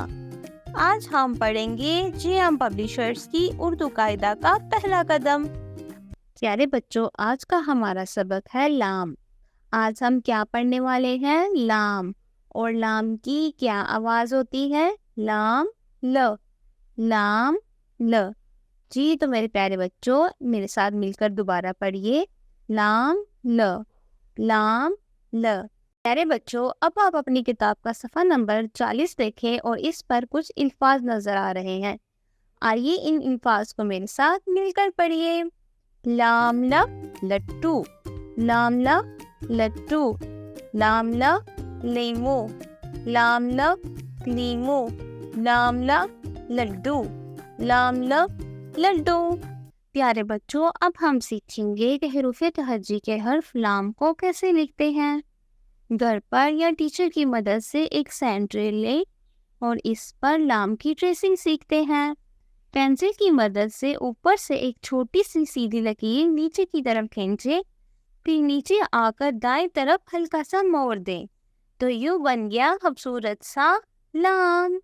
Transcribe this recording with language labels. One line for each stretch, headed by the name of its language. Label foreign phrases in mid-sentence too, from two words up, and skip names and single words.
Urdu: آج ہم پڑھیں گے جے پبلشرز کی اردو قاعدہ کا پہلا قدم۔ پیارے بچوں، آج کا ہمارا سبق ہے لام۔ آج ہم کیا پڑھنے والے ہیں؟ لام۔ اور لام کی کیا آواز ہوتی ہے؟ لام ل، لام ل۔ جی تو میرے پیارے بچوں، میرے ساتھ مل کر دوبارہ پڑھیے، لام ل، لام ل۔ پیارے بچوں، اب آپ اپنی کتاب کا صفحہ نمبر 40 دیکھیں اور اس پر کچھ الفاظ نظر آ رہے ہیں۔ آئیے ان الفاظ کو میرے ساتھ مل کر پڑھیے۔ لام ل لٹو، لام ل لٹو، لام ل لیمو، لام ل لیمو، لام ل لڈو، لام ل لڈو۔ پیارے بچوں، اب ہم سیکھیں گے کہ حروف تہجی کے حرف لام کو کیسے لکھتے ہیں۔ گھر پر یا ٹیچر کی مدد سے ایک سینڈ لیں اور اس پر لام کی ٹریسنگ سیکھتے ہیں۔ پینسل کی مدد سے اوپر سے ایک چھوٹی سی سیدھی لکیر نیچے کی طرف کھینچیں، پھر نیچے آ کر دائیں طرف ہلکا سا موڑ دیں تو یوں بن گیا خوبصورت سا لام۔